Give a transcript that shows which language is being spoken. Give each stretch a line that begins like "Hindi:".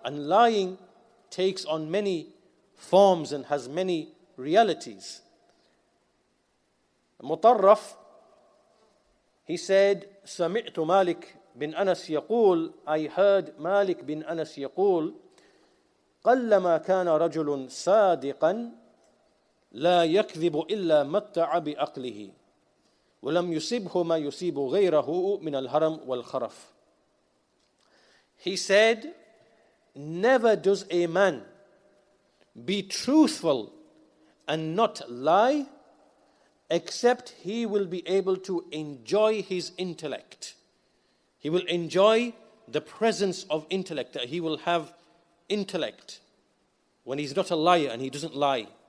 English: And lying takes on many forms and has many realities. Mutarraf, he said,
Arabic: سمعت مالك بن أنس يقول,
English: I heard Malik bin Anas
Arabic: يقول, قلما كان رجل صادقا لا يكذب إلا متع بعقله ولم يصبه ما يصيب غيره من الهرم والخرف.
English: He said, never does a man be truthful and not lie, except he will be able to enjoy his intellect. He will enjoy the presence of intellect, that he will have intellect when he's not a liar and he doesn't lie.